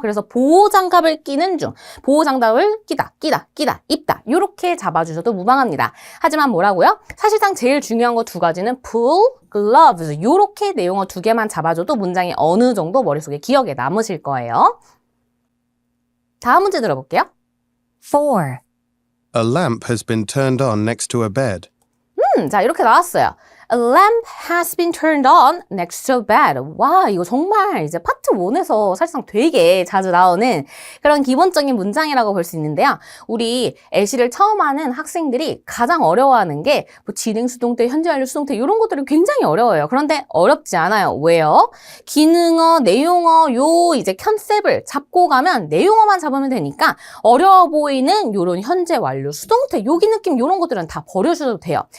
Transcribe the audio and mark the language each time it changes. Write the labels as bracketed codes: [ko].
[ko] 그래서 보호장갑을 끼는 중. 보호장갑을 끼다. 입다. 요렇게 잡아주셔도 무방합니다. 하지만 뭐라고요? 사실상 제일 중요한 거 두 가지는 pull, gloves 요렇게 내용어 두 개만 잡아줘도 문장이 어느 정도 머릿속에 기억에 남으실 거예요. 다음 문제 들어볼게요. 4. [en] A lamp has been turned on next to a bed. [ko] 자, 이렇게 나왔어요. [en] A lamp has been turned on next to a bed. [ko] 와, 이거 정말 이제 파트 1에서 사실상 되게 자주 나오는 그런 기본적인 문장이라고 볼 수 있는데요. 우리 LC를 처음 하는 학생들이 가장 어려워하는 게 뭐 진행 수동태, 현재 완료 수동태 이런 것들이 굉장히 어려워요. 그런데 어렵지 않아요. 왜요? 기능어, 내용어 요 이제 컨셉을 잡고 가면 내용어만 잡으면 되니까 어려워 보이는 요런 현재 완료 수동태, 요기 느낌 요런 것들은 다 버려주셔도 돼요.